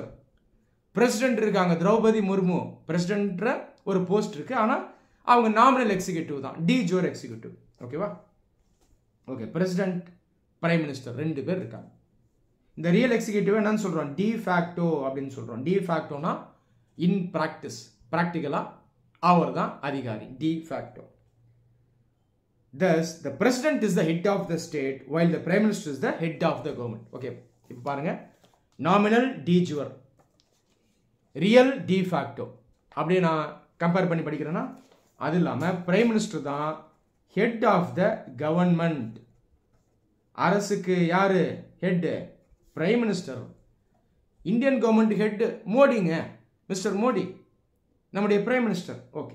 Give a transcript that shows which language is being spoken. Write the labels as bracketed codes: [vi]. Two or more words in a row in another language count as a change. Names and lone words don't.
[ta] பிரசிடென்ட் இருக்காங்க, திரௌபதி முர்மு, பிரசிடென்ட் ஒரு போஸ்ட் இருக்கு, ஆனா அவங்க [en] nominal executive [ta] தான், [en] de jure executive. [ta] ஓகேவா? ஓகே, [en] President, Prime Minister [ta] 2 பேர் இருக்காங்க. இந்த [en] real executive [ta] என்னன்னு சொல்றோம்? [en] de facto [ta] அப்படின்னு சொல்றோம். [en] de facto-னா in practice, [ta] பிராக்டிகலா அவர் தான் அதிகாரி, [en] de facto. Thus, the president is the head of the state while the prime minister is the head of the government. [ta] Okay, இப்போ பாருங்க, [en] nominal de jure, real de facto. [ta] அப்படியே நான் கம்பேர் பண்ணி படிக்கிறேன்னா, அது இல்லாம [en] Prime Minister [ta] தான் [en] head of the government. [ta] அரசுக்கு யாரு ஹெட்? [en] Prime Minister. Indian government head [ta] மோடிங்க, மிஸ்டர் மோடி நம்முடைய [en] Prime Minister.